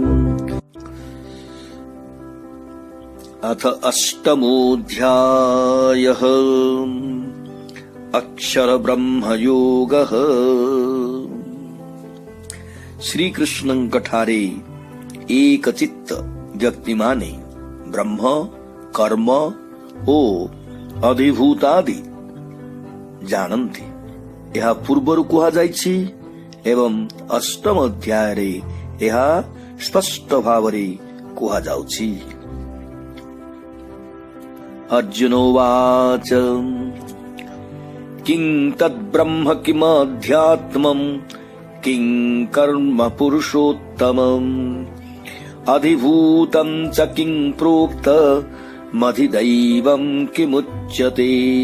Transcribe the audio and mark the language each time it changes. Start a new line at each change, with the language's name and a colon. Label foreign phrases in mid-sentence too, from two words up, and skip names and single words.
Sanskrit: अथ अष्टमोऽध्यायः अक्षर ब्रह्म योगः।
Odia: ଶ୍ରୀ କୃଷ୍ଣ କଠାରେ ଏକ ଚିତ୍ତ ବ୍ୟକ୍ତିମାନେ ବ୍ରହ୍ମ କର୍ମ ଓ ଅଧିଭୂତାଦି ଜାନନ୍ତି ଏହା ପୂର୍ବରୁ କୁହାଯାଇଛି ଏବଂ ଅଷ୍ଟମ ଅଧ୍ୟାୟରେ ଏହା ସ୍ପଷ୍ଟ ଭାବରେ କୁହାଯାଉଛି।
Sanskrit: अर्जुन उवाच किं तद्ब्रह्म किमध्यात्मम् किं कर्म पुरुषोत्तमम् अधिभूतं च किं प्रोक्तमधिदैवं किमुच्यते